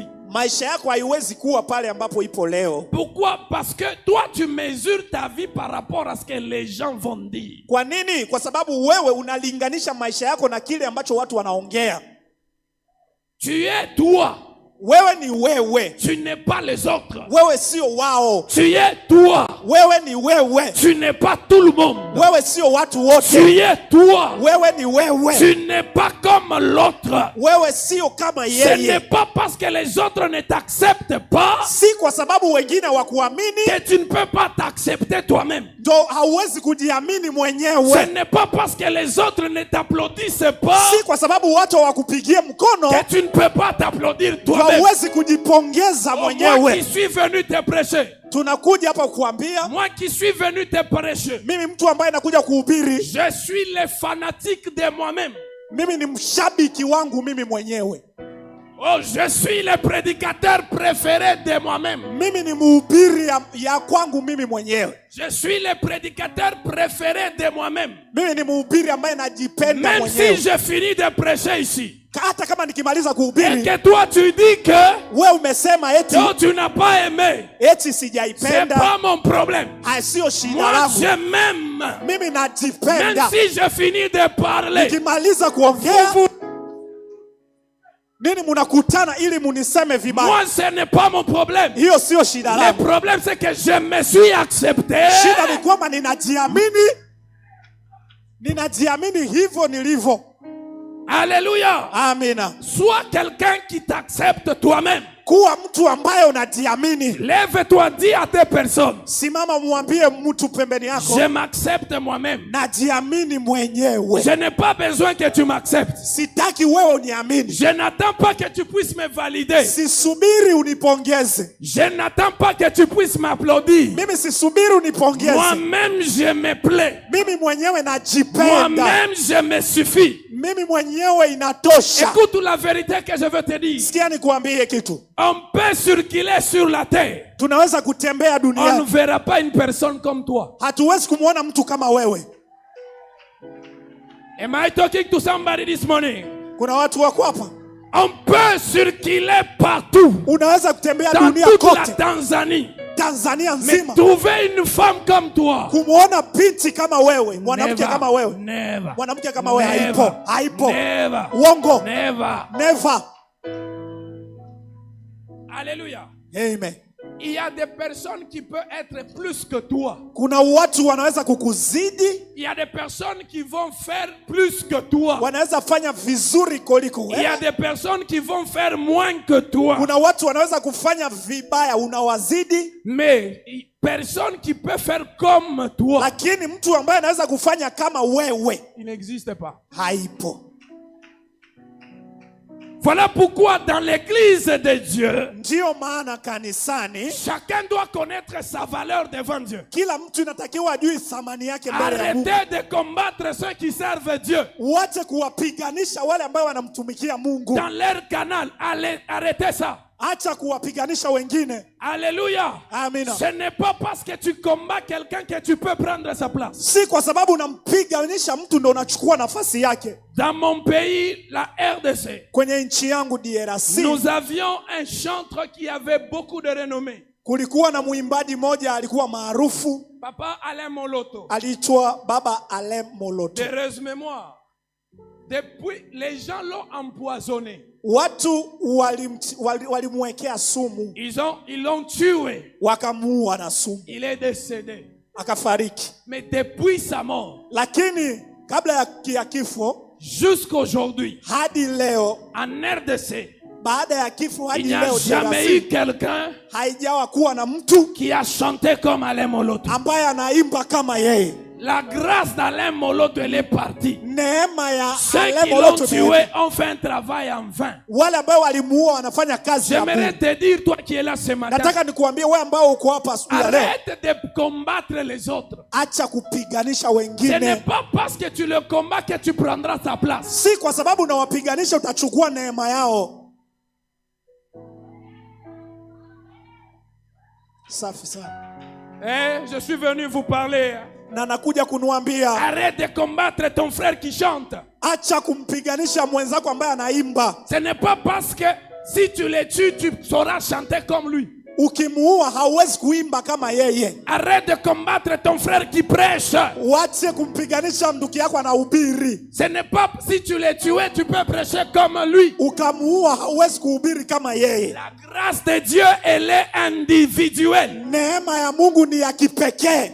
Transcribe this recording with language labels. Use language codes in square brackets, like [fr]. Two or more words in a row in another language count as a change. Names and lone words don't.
[sw] Maisha yako haiwezi kuwa pale ambapo ipo leo. [fr] Pourquoi? Parce que toi tu mesures ta vie par rapport à ce que les gens vont dire. [sw] Kwa nini? Kwa sababu wewe unalinganisha maisha yako na kile ambacho watu wanaongea. [fr] Tu es toi. [sw] Wewe ni wewe. [fr] Tu n'es pas les autres. [sw] Wewe sio wao. [fr] Tu es toi. [sw] Wewe ni wewe. [fr] Tu n'es pas tout le monde. [sw] Wewe sio watu wote. [fr] Tu es toi. [sw] Wewe ni wewe. [fr] Tu n'es pas comme l'autre. [sw] Wewe sio kama [fr] Ce [sw] yeye. [fr] n'est pas parce que les autres ne t'acceptent pas [sw] Si kwa sababu wengine wakuamini [fr] que tu ne peux pas t'accepter toi-même. [sw] ndo hauwezi kujiamini [fr] Ce [sw] mwenyewe. [fr] n'est pas parce que les autres ne t'applaudissent pas [sw] Si kwa sababu watu hawakupigie mkono [fr] que tu ne peux pas t'applaudir [sw] ndo [fr] toi-même. [sw] hauwezi kujipongeza [fr] Moi qui [sw] mwenyewe. [fr] suis venu te prêcher, [sw] Tunakuja hapa kukuambia, [fr] moi qui suis venu te prêcher, [sw] mimi mtu ambaye nakuja kuhubiri, [fr] je suis le fanatique de moi-même. [sw] mimi ni mshabiki wangu mimi mwenyewe. [fr] Oh, je suis le prédicateur préféré de moi-même. [sw] Mimi ni mhubiri ya kwangu mimi mwenyewe. [fr] Je suis le prédicateur préféré de moi-même. [sw] Mimi ni mhubiri ambaye najipenda [fr] Même [sw] mwenyewe. [fr] si j'ai fini de prêcher ici, [sw] Hata kama nikimaliza [fr] et [sw] kuhubiri, [fr] que toi tu dis que [sw] wewe umesema eti [fr] toi tu n'as pas aimé, [sw] eti [fr] c'est [sw] sijaipenda, [fr] pas mon problème. [sw] sio shida [fr] Moi [sw] langu. [fr] je m'aime. [sw] Mimi [fr] Même [sw] najipenda. [fr] si j'ai fini de parler, [sw] Nikimaliza kuongea, nini munakutana ili muniseme vibaya? [fr] moi ce n'est pas mon problème. [sw] Hiyo sio shida [fr] Le [sw] langu. [fr] problème c'est que je me suis accepté. [sw] Shida ni kwamba ninajiamini hivyo nilivyo. [fr] Alléluia. [sw] Amina. [fr] Sois quelqu'un qui t'accepte toi-même. [sw] Kuwa mtu ambaye unajiamini. [fr] Lève-toi, dis à tes personnes, [sw] Simama mwambie mtu pembeni yako, [fr] je m'accepte moi-même. [sw] najiamini mwenyewe. [fr] Je n'ai pas besoin que tu m'acceptes. [sw] Sitaki wewe uniamini. [fr] Je n'attends pas que tu puisses me valider. [sw] Sisubiri unipongeze. [fr] Je n'attends pas que tu puisses m'applaudir. [sw] Mimi sisubiri unipongeze. [fr] Moi-même, je me plais. [sw] Mimi mwenyewe najipenda. [fr] Moi-même, je me suffis. [sw] Mimi mwenyewe inatosha. [fr] Écoute la vérité que je veux te dire. [sw] Sikia nikuambie kitu. [fr] On peut circuler sur la terre. [sw] Tunaweza kutembea [fr] On ne [sw] duniani. [fr] verra pas une personne comme toi. [sw] Hatuwezi kumuona mtu kama wewe. [en] Am I talking to somebody this morning? [sw] Kuna watu wako hapa. [fr] On peut circuler partout. [sw] Unaweza kutembea [fr] Dans [sw] dunia [fr] toute la [sw] kote. [fr] Tanzanie. [sw] Tanzania [fr] Mais [sw] nzima. [fr] trouver une femme comme toi. [sw] Kumuona binti kama wewe, mwanamke kama wewe. [en] Never. [sw] Mwanamke kama wewe [en] Never. [sw] haipo. Haipo. [en] Never. [sw] Uongo. [en] Never. Never. [fr] Alléluia. [sw] Amen. [fr] Il y a des personnes qui peuvent être plus que toi. [sw] Kuna watu wanaweza kukuzidi. [fr] Il y a des personnes qui vont faire plus que toi. [sw] Wanaweza fanya vizuri kuliko wewe. [fr] Il y a des personnes qui vont faire moins que toi. [sw] Kuna watu wanaweza kufanya vibaya unawazidi. [fr] Mais personne qui peut faire comme toi. [sw] Lakini mtu ambaye anaweza kufanya kama wewe, [fr] il n'existe pas. [sw] Haipo. [fr] Voilà pourquoi dans l'église de Dieu, [sw] ndio maana kanisani, [fr] chacun doit connaître sa valeur devant Dieu. [sw] Kila mtu inatakiwa ajue thamani yake mbele ya Mungu. [fr] Arrêtez de combattre ceux qui servent Dieu. [sw] Uache kuwapiganisha wale ambao wanamtumikia Mungu. [fr] Dans leur canal, arrêtez ça. [sw] Acha kuwapiganisha wengine. [fr] Alléluia. [sw] Amina. [fr] Ce n'est pas parce que tu combats quelqu'un que tu peux prendre sa place. [sw] Si kwa sababu unampiganisha mtu ndo unachukua nafasi yake. [fr] Dans mon pays, la RDC, [sw] kwenye nchi yangu DRC, [fr] nous avions un chanteur qui avait beaucoup de renommée. [sw] Kulikuwa na muimbaji moja alikuwa maarufu. [fr] Papa Alain Moloto. [sw] Aliitwa Baba Alain Moloto. [fr] Heureuse mémoire. Depuis, les gens l'ont empoisonné. [sw] Watu walimwekea sumu. [fr] Ils l'ont tué. [sw] Wakamuua na sumu. [fr] Il est décédé. [sw] Akafariki. [fr] Mais depuis sa mort, [sw] lakini kabla ya kifo, [fr] jusqu'aujourd'hui, [sw] hadi leo, [fr] en RDC, [sw] baada ya kifo hadi [fr] il n'y a [sw] leo, [fr] jamais eu quelqu'un [sw] haijawa kuwa na mtu [fr] qui a chanté comme Alain Moloto. [sw] ambaye anaimba kama yeye. [fr] La grâce d'Alain Moloto, elle est partie. [sw] Neema ya [fr] Alain Moloto, ceux qui l'ont tué ont fait un travail en vain. [sw] Wale ambao walimuua wanafanya kazi ya bure. [fr] J'aimerais te dire, toi qui es là ce matin, [sw] nataka nikuambie wewe ambao uko hapa asubuhi leo, [fr] arrête de combattre les autres. [sw] Acha kupiganisha [fr] Ce [sw] wengine. [fr] n'est pas parce que tu le combats que tu prendras sa place. [sw] Si kwa sababu unawapiganisha utachukua neema yao. Safi sana. [fr] Je suis venu vous parler. [sw] Na nakuja kunuambia, [fr] arrête de combattre ton frère qui chante. [sw] Acha kumpiganisha mwenzako ambaye anaimba. [fr] Ce n'est pas parce que si tu le tues, tu sauras chanter comme lui. [sw] Ukimuua hauwezi kuimba kama yeye. [fr] Arrête de combattre ton frère qui prêche. [sw] Wache kumpiganisha ndugu yako anahubiri. [fr] Ce n'est pas si tu le tues, tu peux prêcher comme lui. [sw] Ukamuua hauwezi kuhubiri kama yeye. [fr] La grâce de Dieu, elle est individuelle. [sw] Neema ya Mungu ni ya kipekee.